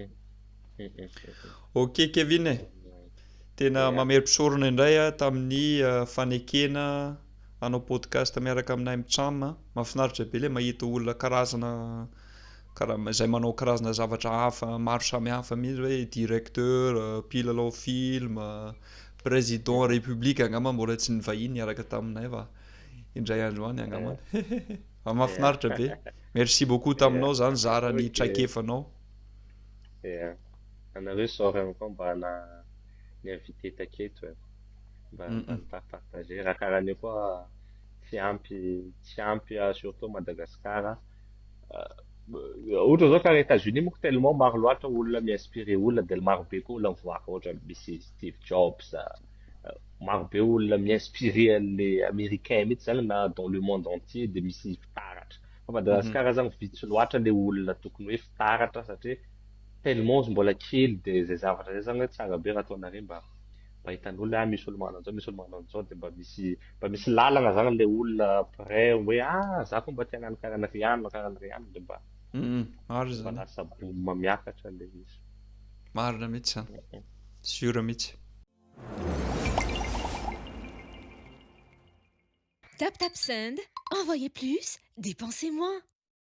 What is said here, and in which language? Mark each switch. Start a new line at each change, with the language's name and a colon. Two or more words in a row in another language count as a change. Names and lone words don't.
Malagasy: Ok Kevin e tena mamery-pisaorana indray tamin'ny fanekena hanao podcast miaraka aminay mitsam mahafinaritra be le mahita olona karazana izay manao karazana zavatra hafa maro samihafa mihitsy hoe directeur, mpilalao film,
French: président république
Malagasy: angamba mbola tsy nivahiny niaraka taminay fa indray andro any angamba mahafinaritra be.
French: Merci beaucoup
Malagasy: taminao zany zara ny traikefanao. Anareo saorana koa mba ni-invité taketo mba partager raha karahan'io koa tsy ampy surtout Madagasikara. Ohatra zao karaha États-Unis moa tellement maro loatra olona mi-inspirer olona de maro be koa olona mivoaka ohatra misy Steve Jobs maro be olona mi-inspirer
French: le américain
Malagasy: mihitsy zany na
French: dans le monde entier
Malagasy: de misy fitaratra. Fa Madagasikara zany vitsy loatra le olona tokony hoe fitaratra satria tellement mbola kely de zay zavatra zay zany hoe tsara be raha ataonareo mba hitan'olona misy olo manao an'izao de mba misy lalana zany le olona prêt hoe za koa mba te hagnano karahan'ry ihany de mba maro zany lasa boom miakatra le izy. Marina mihitsy zany sûr mihitsy.
English: Tap tap send,
French: envoyez plus, dépensez moins.